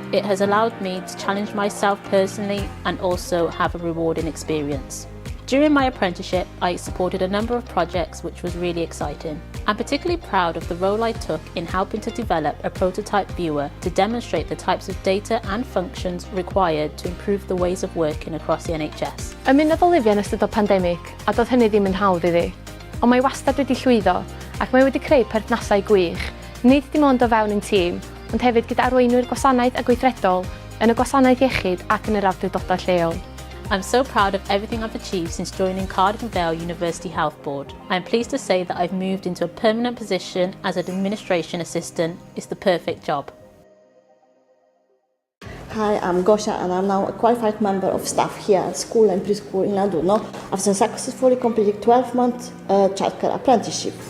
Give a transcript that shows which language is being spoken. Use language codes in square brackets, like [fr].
[en] It has allowed me to challenge myself personally and also have a rewarding experience. During my apprenticeship, I supported a number of projects which was really exciting. I'm particularly proud of the role I took in helping to develop a prototype viewer to demonstrate the types of data and functions required to improve the ways of working across the NHS. [cy] Ymunodd Olivia yn ystod o pandemig, a doedd hynny ddim yn hawdd iddi. Ond mae wastad wedi llwyddo, ac mae wedi creu perthnasau gwych, nid dim ond o fewn ein tîm, ond hefyd gyda arweinwyr gwasanaeth a gweithredol yn y gwasanaeth iechyd ac yn yr awdurdodau lleol. [en] I'm so proud of everything I've achieved since joining Cardiff and Vale University Health Board. I'm pleased to say that I've moved into a permanent position as an administration assistant. It's the perfect job. Hi, I'm Gosia and I'm now a qualified member of staff here at school and preschool in Landuno after successfully completing 12-month childcare apprenticeship.